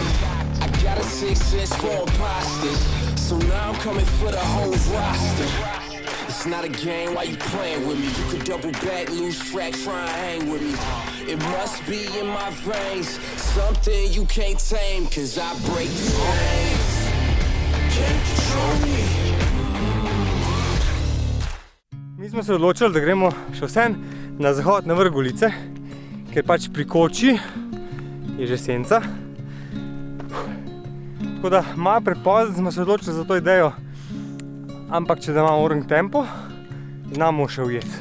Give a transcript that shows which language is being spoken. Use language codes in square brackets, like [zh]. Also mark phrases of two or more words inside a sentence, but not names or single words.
[en] I got a sixth sense for imposters. So now I'm coming for the whole roster. It's not a game, why you playing with me? You could double back, lose track, try and hang with me. It must be in my veins, something you can't tame, cause I break the chains. Can't control me. [sl] Mi smo se odločili, da gremo še vsem na zahod na vrh Golice, ker pač pri koči je že senca. Tako da malo prepozno smo se odločili za to idejo, ampak če da imamo orang tempo, znamo še ujeti.